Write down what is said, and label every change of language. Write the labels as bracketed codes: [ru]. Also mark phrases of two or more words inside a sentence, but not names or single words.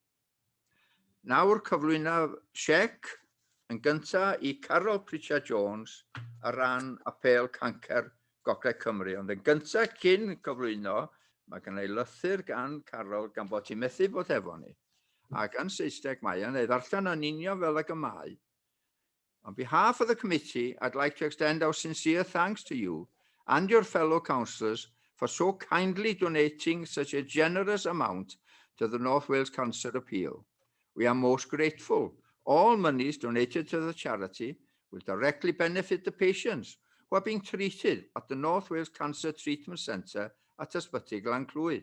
[cy] Nawr cyflwyno siec yn gyntaf i Carol Pritchard Jones ar ran apel cancer Gogledd Cymru. Ond yn gyntaf cyn cyflwyno, mae gan ei lythyr gan Carol gan bod ti'n methu bod efo ni. Ac yn Saesneg mae yn ei ddarllen yn union fel y gymau. [en] On behalf of the committee, I'd like to extend our sincere thanks to you and your fellow councillors for so kindly donating such a generous amount to the North Wales Cancer Appeal. We are most grateful. All monies donated to the charity will directly benefit the patients who are being treated at the North Wales Cancer Treatment Centre at Ysbyty Glan-Clwyd.